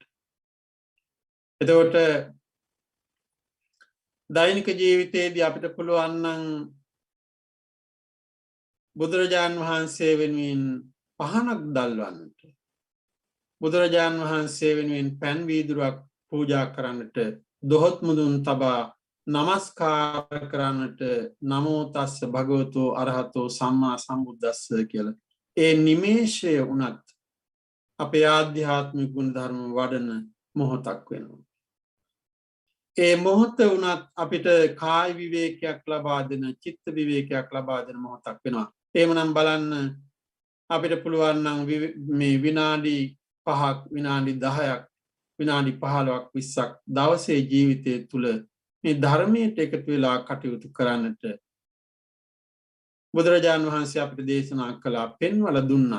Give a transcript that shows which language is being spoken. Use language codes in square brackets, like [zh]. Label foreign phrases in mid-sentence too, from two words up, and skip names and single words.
[si] එතකොට දෛනික ජීවිතයේදී අපිට පුළුවන් නම් බුදුරජාණන් වහන්සේ වෙනුවෙන් පහනක් දල්වන්නට, බුදුරජාණන් වහන්සේ වෙනුවෙන් පැන් වීදුරුවක් පූජා කරන්නට, දොහොත් මුදුන් තබා නමස්කාර කරන්නට, [pi] නමෝ තස්ස භගවතෝ අරහතෝ සම්මා සම්බුද්දස්ස [si] කියලා ඒ නිමේෂය වුණත් අපේ ආධ්‍යාත්මික ගුණ ධර්ම වඩන මොහොතක් වෙනවා. ඒ මොහොත වුණත් අපිට කාය විවේකයක් ලබා දෙන, චිත්ත විවේකයක් ලබා දෙන මොහොතක් වෙනවා. එහෙමනම් බලන්න අපිට පුළුවන් නම් මේ විනාඩි 5ක්, විනාඩි 10ක්, විනාඩි 15ක් 20ක් දවසේ ජීවිතය තුළ මේ ධර්මයට එකතු වෙලා කටයුතු කරන්නට බුදුරජාණන් වහන්සේ අපිට දේශනා කළා, පෙන්වලා දුන්නා.